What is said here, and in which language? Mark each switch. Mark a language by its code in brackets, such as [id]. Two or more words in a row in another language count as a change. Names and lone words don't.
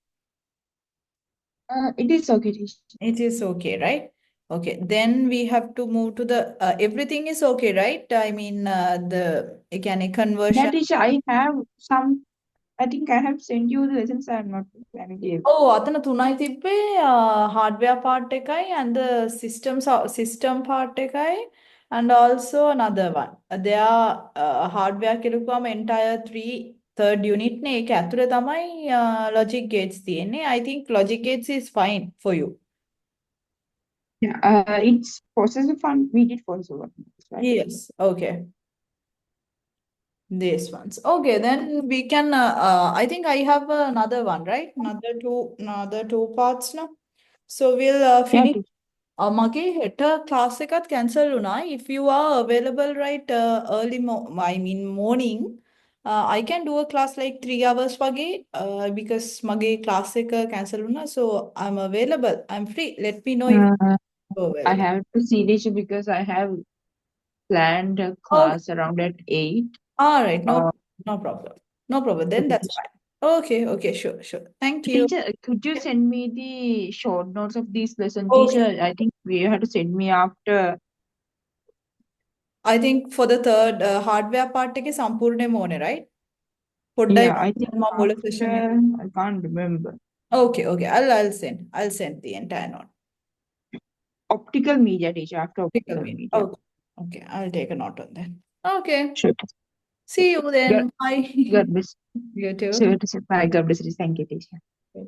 [en] It is okay, teacher. It is okay, right? Okay, then we have to move to the everything is okay, right? I mean, the mechanic Yeah, conversion. teacher, I have some. I think I have sent you the lessons. I'm not familiar. Oh, [si] අතන තුනයි තිබ්බේ [en] hardware part එකයි and the system part එකයි and also another one. There are hardware කිරුවාම entire third unit [si] නේ ඒක ඇතුලේ තමයි [en] logic gates තියෙන්නේ. I think logic gates is fine for you. Yeah, it's processor fund. We did processor one, right? Yes, okay. These ones. Okay, then we can I think I have another one, right? Another two parts now. So we'll Yeah, finish. teacher. [si] මගේ හෙට class එකත් cancel වුණා. [en] If you are available right I mean morning, I can do a class like 3 hours වගේ because [si] මගේ class එක cancel වුණා. [en] So I'm available. I'm free. Let me know if Uh, you're I available. have to see teacher because I have planned a Okay. class around at 8. All right. Uh, No problem. No problem. Then okay, that's teacher. fine. Okay. Okay. Sure. Sure. Thank you. Teacher, could you send me the short notes of this lesson, Okay. teacher? I think you have to send me after. I think for the third hardware part [si] එකේ සම්පූර්ණයෙන්ම ඕනේ, [en] right? [si] පොඩ්ඩයි [en] Yeah, I think [si] මම මුල session එක. [en] after. I can't remember. Okay, okay. I'll send the entire note. Optical media, teacher. After Pickle optical me. media. Okay, okay. I'll take a note on that. Okay. Sure. See you God, then. Bye. God bless. You too. Sure, teacher. Bye. God bless you. Thank you, teacher.